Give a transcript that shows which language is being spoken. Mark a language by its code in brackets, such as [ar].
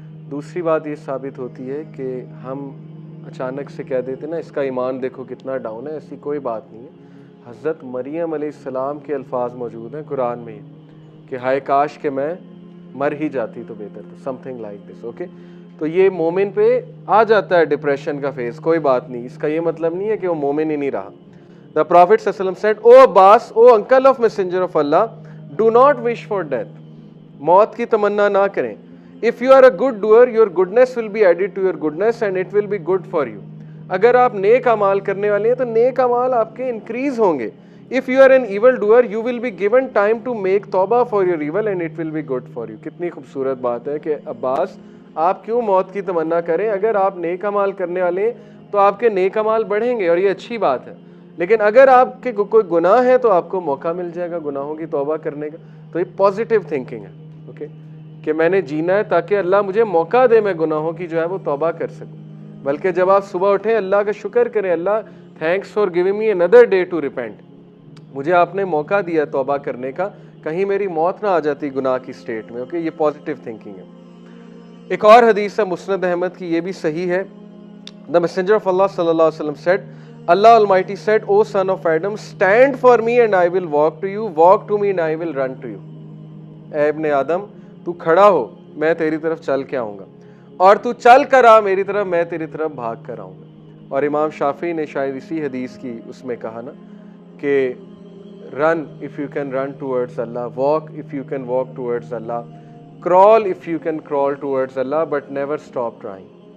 [hi] दूसरी बात ये साबित होती है कि हम अचानक से कह देते ना इसका ईमान देखो कितना डाउन है, ऐसी कोई बात नहीं है. हज़रत मरियम अलैहिस्सलाम के अल्फाज मौजूद हैं कुरान में कि हाय काश कि मैं मर ही जाती तो बेहतर था, [en] Something like this. [hi] ओके, तो ये मोमिन पे आ जाता है डिप्रेशन का फेज, कोई बात नहीं, इसका ये मतलब नहीं है कि वो मोमिन ही नहीं रहा. [en] The Prophet ﷺ said, "O Abbas, O uncle of Messenger of Allah, do not wish for death." [hi] मौत की तमन्ना ना करें. [en] If you are a good doer, your goodness will be added to your goodness and it will be good for you. [hi] अगर आप नेक अमाल करने वाले हैं तो नेक अमाल आपके इंक्रीज होंगे. [en] If you are an evil doer, you will be given time to make तौबा for your evil and it will be good for you. [hi] कितनी खूबसूरत बात है कि अब्बास आप क्यों मौत की तमन्ना करें, अगर आप नेक अमाल करने वाले हैं तो आपके नेक अमाल बढ़ेंगे और ये अच्छी बात है. लेकिन अगर आपके कोई गुनाह है तो आपको मौका मिल जाएगा गुनाहों की तौबा करने का. तो ये पॉजिटिव थिंकिंग है. ओके, कि मैंने जीना है ताकि अल्लाह मुझे मौका दे मैं गुनाहों की जो है वो तौबा कर सकूं. बल्कि जब आप सुबह उठें अल्लाह का शुक्र करें, [en] Allah thanks for giving me another day to repent, [hi] मुझे आपने मौका दिया तौबा करने का, कहीं मेरी मौत ना आ जाती गुनाह की स्टेट में. ओके, ये पॉजिटिव थिंकिंग है. एक और हदीस है मुस्नद अहमद की, ये भी सही है. [en] the messenger of Allah [ar] सल्लल्लाहु अलैहि वसल्लम [en] Said, Allah Almighty said, O son of Adam, stand for me and I will walk to you, walk to me and I will run to you. [hi] ऐ इब्ने आदम, तू खड़ा हो, मैं तेरी तरफ चल के आऊँगा, और तू चल कर आ मेरी तरफ, मैं तेरी तरफ भाग कर आऊँगा. और इमाम शाफी ने शायद इसी हदीस की उसमें कहा ना कि [en] Run if you can run towards Allah, walk if you can walk towards Allah, crawl if you can crawl towards Allah, but never stop trying.